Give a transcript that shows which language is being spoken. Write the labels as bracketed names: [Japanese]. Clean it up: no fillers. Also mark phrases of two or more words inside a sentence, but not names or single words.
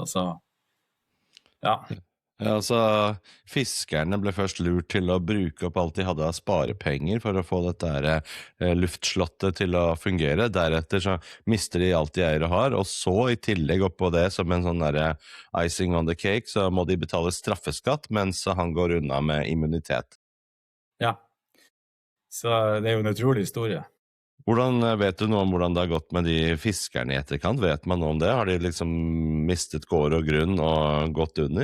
[Norwegian] Altså, ja. Ja, altså, fiskerne ble først lurt til å bruke opp alt de hadde av sparepenger for å få dette her luftslottet til å fungere. Deretter så mister de alt de eier og har, og så i tillegg oppå det som en sånn der [English] icing on the cake, [Norwegian] så må de betale straffeskatt, mens han går unna med immunitet. Ja, så det er jo en utrolig historie. Hvordan vet du noe om hvordan det har gått med de fiskerne i etterkant? Vet man noe om det? Har de liksom mistet gård og grunn og gått under?